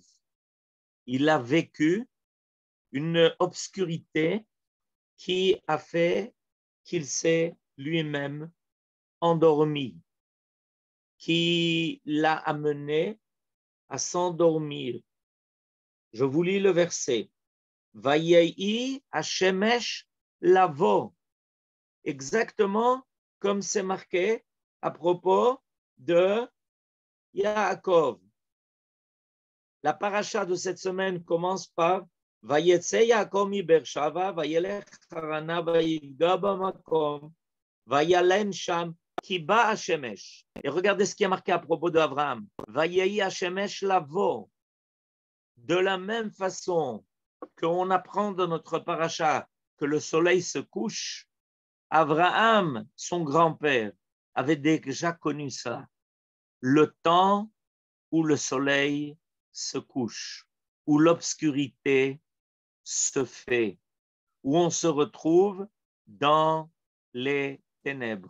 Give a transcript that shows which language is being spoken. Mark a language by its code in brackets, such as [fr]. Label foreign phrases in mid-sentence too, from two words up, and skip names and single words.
[fr] Il a vécu une obscurité qui a fait qu'il s'est lui-même endormi, qui l'a amené à s'endormir. Je vous lis le verset. [he] ויהי השמש לבוא. [fr] Exactement comme c'est marqué à propos de Yaakov. La paracha de cette semaine commence par [he] ויצא יעקב מבאר שבע, וילך חרנה, ויפגע במקום, וילן שם כי בא השמש. [fr] Et regardez ce qui est marqué à propos d'Abraham. [he] ויהי השמש לבוא. [fr] De la même façon qu'on apprend dans notre paracha que le soleil se couche, Abraham, son grand-père, avait déjà connu ça. Le temps où le soleil se couche, où l'obscurité se fait, où on se retrouve dans les ténèbres.